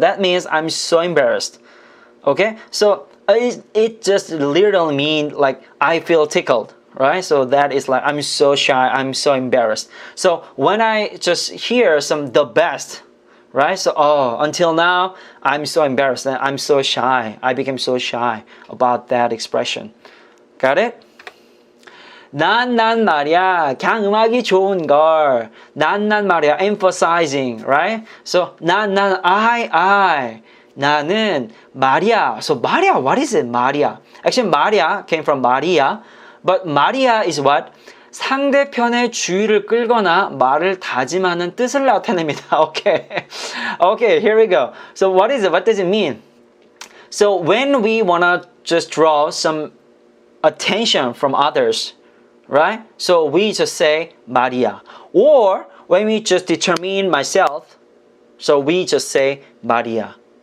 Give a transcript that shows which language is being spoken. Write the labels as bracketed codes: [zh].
[en] That means I'm so embarrassed. Okay? So it just literally means like I feel tickled. Right? So that is like I'm so shy, I'm so embarrassed. So when I just hear the best, right? So until now I'm so embarrassed and I'm so shy. I became so shy about that expression. Got it? [ko] 난 말이야 그냥 음악이 좋은 걸. 난 말이야 [en] emphasizing, right? So I [ko] 나는 말이야. [en] So Maria, what is it? Maria. Actually Maria came from Maria. But Maria is what? [ko] 상대편의 주의를 끌거나 말을 다짐하는 뜻을 나타냅니다. [en] Okay. Okay, here we go. So what is it? What does it mean? So when we want to just draw some attention from others, right? So we just say Maria. Or when we just determine myself, so we just say Maria.